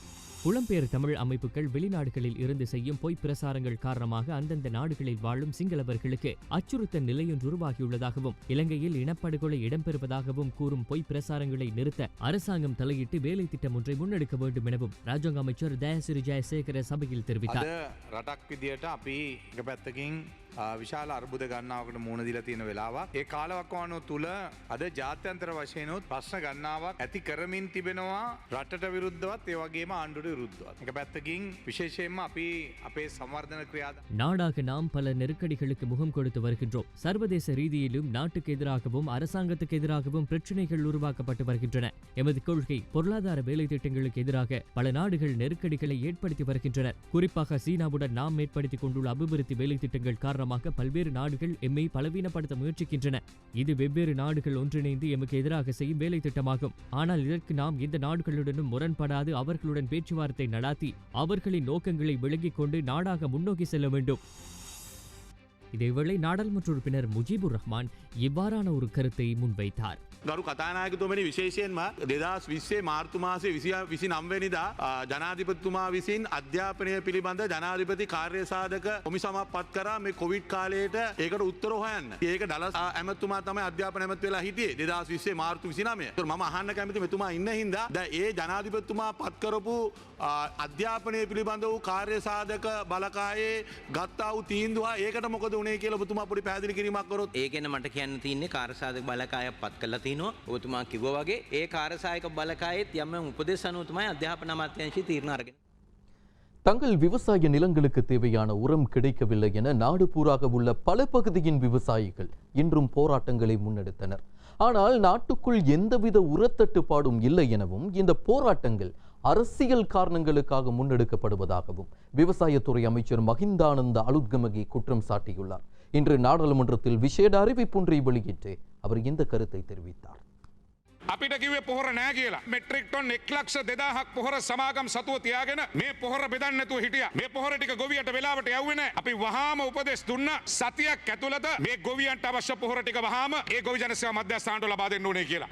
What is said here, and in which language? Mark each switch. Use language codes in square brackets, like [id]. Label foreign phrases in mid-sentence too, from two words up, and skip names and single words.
[ta] புலம்பெயர் தமிழ் அமைப்புகள் வெளிநாடுகளில் இருந்து செய்யும் பொய் பிரசாரங்கள் காரணமாக அந்தந்த நாடுகளில் வாழும் சிங்களவர்களுக்கு அச்சுறுத்தல் நிலையொன்று உருவாகியுள்ளதாகவும் இலங்கையில் இனப்படுகொலை இடம்பெறுவதாகவும் கூறும் பொய் பிரசாரங்களை நிறுத்த அரசாங்கம் தலையிட்டு வேலை திட்டம் ஒன்றை முன்னெடுக்க வேண்டும் எனவும் ராஜாங்க அமைச்சர் தயாசிறி ஜெயசேகர சபையில் தெரிவித்தார். [si] විශාල අර්බුද ගන්නාවකට මුණ දීලා තියෙන වෙලාවක් ඒ කාලවකවානුව තුල අද ජාත්‍යන්තර වශයෙන්ුත් ප්‍රශ්න ගන්නාවක් ඇති කරමින් තිබෙනවා රටට විරුද්ධවත් ඒ වගේම ආණ්ඩුවට විරුද්ධවත්. එක පැත්තකින් විශේෂයෙන්ම අපි අපේ සංවර්ධන ක්‍රියා [ta] நாடாக நாம் பல நெருக்கடிகளுக்கு முகம் கொடுத்து வருகின்றோம். சர்வதேச ரீதியிலும் நாட்டுக்கு எதிராகவும் அரசாங்கத்துக்கு எதிராகவும் பிரச்சனைகள் உருவாக்கப்பட்டு வருகின்றன. எமது கொள்கை பொருளாதார வேலை திட்டங்களுக்கு எதிராக பல நாடுகள் நெருக்கடிகளை ஏற்படுத்தி வருகின்றனர். குறிப்பாக சீனாவுடன் நாம் ஏற்படுத்திக் கொண்டுள்ள அபிவிருத்தி வேலை திட்டங்கள் காரணமாக பல்வேறு நாடுகள் எம்மை பலவீனப்படுத்த முயற்சிக்கின்றன. இது வெவ்வேறு நாடுகள் ஒன்றிணைந்து எமக்கு எதிராக செய்யும் வேலை திட்டமாகும். ஆனால் இதற்கு நாம் எந்த நாடுகளுடனும் முரண்படாது அவர்களுடன் பேச்சுவார்த்தை நடாத்தி அவர்களின் நோக்கங்களை விளங்கிக் கொண்டு நாடாக முன்னோக்கி செல்ல வேண்டும். இதேவேளை நாடாளுமன்ற உறுப்பினர் முஜிபுர் ரஹ்மான் இவ்வாறான ஒரு கருத்தை முன்வைத்தார். [si] ගරු කතානායකතුමනි විශේෂයෙන්ම 2020 මාර්තු මාසයේ 29 වෙනිදා ජනාධිපතිතුමා විසින් අධ්‍යාපනය පිළිබඳ ජනාධිපති කාර්ය සාධක කොමිසමක් පත් කරා මේ කොවිඩ් කාලයට ඒකට උත්තර හොයන්න. ඒක ඩලස් ඇමතුමා තමයි අධ්‍යාපන ඇමති වෙලා හිටියේ 2020 මාර්තු 29. ඒතර මම අහන්න කැමති මෙතුමා ඉන්න හින්දා දැන් ඒ ජනාධිපතිතුමා පත් කරපු අධ්‍යාපනය පිළිබඳ වූ කාර්ය සාධක බලකායේ ගත්තා වූ තීන්දුව ඒකට මොකද උනේ කියලා ඔබතුමා පොඩි පැහැදිලි කිරීමක් කරොත්. ඒ ගැන මට කියන්න තියෙන්නේ කාර්ය සාධක බලකායක් පත් කළා ඔබතුමා කිව්වා වගේ ඒ කාර්යසායක බලකායෙත් යම් උපදෙස් අනුව තමයි අධ්‍යාපන අමාත්‍යාංශය තීරණ අරගෙන. [ta] தங்கள் விவசாய நிலங்களுக்கு தேவையான உரம் கிடைக்கவில்லை என நாடு பூராக உள்ள பல பகுதியின் விவசாயிகள் இன்றும் போராட்டங்களை முன்னெடுத்தனர். ஆனால் நாட்டுக்குள் எந்தவித உரத்தட்டுப்பாடும் இல்லை எனவும் இந்த போராட்டங்கள் அரசியல் காரணங்களுக்காக முன்னெடுக்கப்படுவதாகவும் விவசாயத்துறை அமைச்சர் மஹிந்தானந்த அலுத்கமகி குற்றம் சாட்டியுள்ளார். இன்று நாடாளுமன்றத்தில் விசேட அறிவிப்பொன்றை வெளியிட்டு அவர் இந்த கருத்தை தெரிவித்தார். [si] අපිට කිව්වේ පොහොර නෑ කියලා. මෙට්‍රික් ටොන් 1,20,000ක් පොහොර සමාගම් සතුව තියාගෙන මේ පොහොර බෙදන්න නැතුව හිටියා. මේ පොහොර ටික ගොවියට වෙලාවට යවුවේ නෑ. අපි වහාම උපදෙස් දුන්නා සතියක් ඇතුළත මේ ගොවියන්ට අවශ්‍ය පොහොර ටික වහාම ඒ ගොවි ජන සේවා මධ්‍යස්ථානවල ලබා දෙන්න ඕනේ කියලා.